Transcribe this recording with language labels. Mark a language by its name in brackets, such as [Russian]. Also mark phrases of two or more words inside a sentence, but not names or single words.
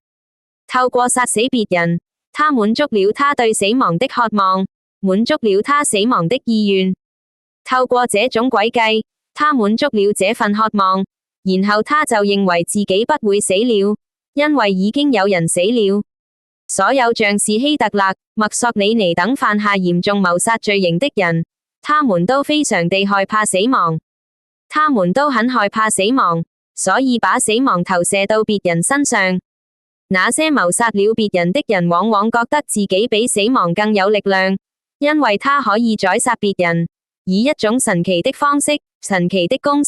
[Chinese] 透過殺死別人，他滿足了他對死亡的渴望，滿足了他死亡的意願。透過這種詭計，他滿足了這份渴望，然後他就認為自己不會死了，因為已經有人死了。所有像是希特勒、墨索里尼等犯下嚴重謀殺罪行的人，他們都非常地害怕死亡。他們都很害怕死亡，所以把死亡投射到別人身上。那些謀殺了別人的人往往覺得自己比死亡更有力量，因為他可以宰殺別人，以一種神奇的方式、神奇的公式。